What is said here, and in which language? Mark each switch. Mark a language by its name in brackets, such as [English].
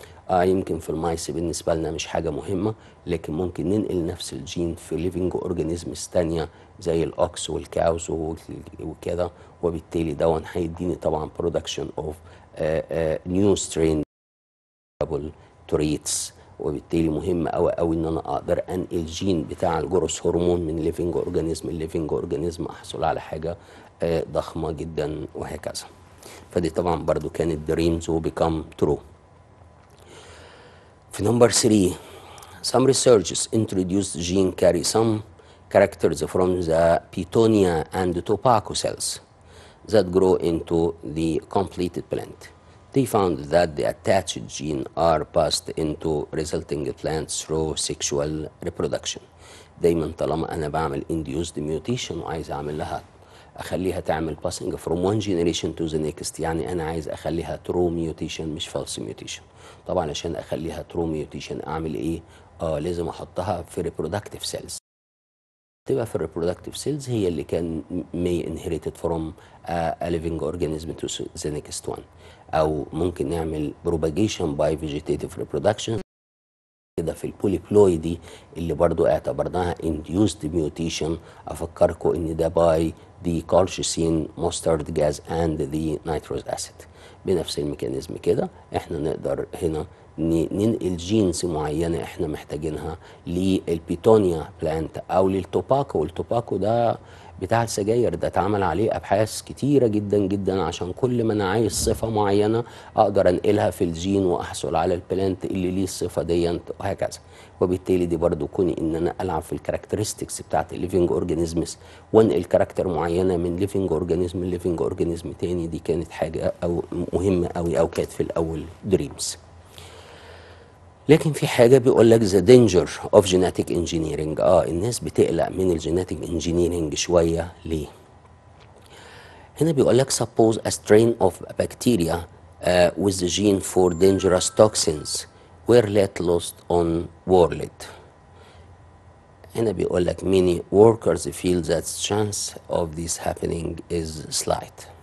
[Arabic] يمكن في المايس بالنسبه لنا مش حاجه مهمه، لكن ممكن ننقل نفس الجين في ليفنج اورجانيزمز تانيه زي الاوكس والكاوز وكده، وبالتالي دون هيديني طبعا برودكشن اوف نيو سترين تريتس. وبالتالي مهم قوي قوي ان انا اقدر انقل الجين بتاع الجروث هرمون من ليفنج اورجانيزم لليفنج اورجانيزم، احصل على حاجه ضخمه جدا وهكذا. فدي طبعا برضو كانت دريمز وبيكام ترو. في نمبر 3 [English] some researchers introduced gene carry some characters from the Pitonia and tobacco cells that grow into the completed plant. They found that the attached gene are passed into resulting plants through sexual reproduction. [Arabic] دايما طالما انا بعمل induced mutation وعايز اعمل لها اخليها تعمل [English] passing from one generation to the next، [Arabic] يعني انا عايز اخليها true mutation مش false mutation. طبعا عشان اخليها true mutation اعمل ايه؟ لازم احطها في reproductive cells. تبقى في الريبرودكتيف سيلز هي اللي كان [English] may inherited from a living organism to the next one، [Arabic] او ممكن نعمل [English] propagation by vegetative reproduction [Arabic] كده في البوليبلويدي اللي برضو اعتبرناها induced mutation. افكركم ان ده [English] by the colchicine mustard gas and the nitrous acid. [Arabic] بنفس الميكانيزم كده احنا نقدر هنا ننقل جينز معينه احنا محتاجينها للبيتونيا بلانت او للتوباكو. والتوباكو ده بتاع السجاير، ده اتعمل عليه ابحاث كتيره جدا جدا عشان كل ما انا عايز صفه معينه اقدر انقلها في الجين واحصل على البلانت اللي ليه الصفه ديت وهكذا. وبالتالي دي برضو كوني ان انا العب في الكاركترستكس بتاعت الليفنج اورجانيزمز وانقل كاركتر معينه من ليفنج اورجانيزم لليفنج اورجانيزم تاني، دي كانت حاجه او مهمه قوي او كانت في الاول دريمز. لكن في حاجة بيقول لك [English] the danger of genetic engineering. [Arabic] الناس بتقلق من الجينيتك انجينيرنج شوية. ليه؟ هنا بيقول لك [English] suppose a strain of bacteria with the gene for dangerous toxins were let lost on world. [Arabic] هنا بيقول لك [English] many workers feel that chance of this happening is slight.